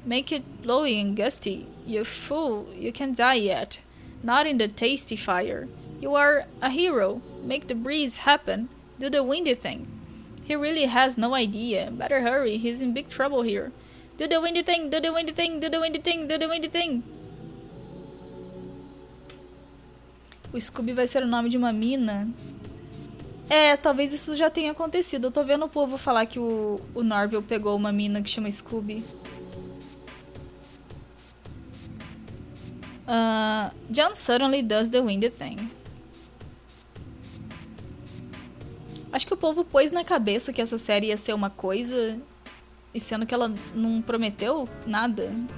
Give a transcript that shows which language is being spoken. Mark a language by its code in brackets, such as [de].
[en] Make it blowy and gusty. You fool, you can't die yet. Not in the tasty fire. You are a hero. Make the breeze happen. Do the windy thing. He really has no idea. Better hurry, he's in big trouble here. Do the windy thing, do the windy thing, do the windy thing, do the windy thing. [pt] O Scooby vai ser o nome de uma mina. É, talvez isso já tenha acontecido. Eu tô vendo o povo falar que o Norville pegou uma mina que chama Scooby. [en] John suddenly does the windy thing. [pt] Acho que o povo pôs na cabeça que essa série ia ser uma coisa, e sendo que ela não prometeu nada.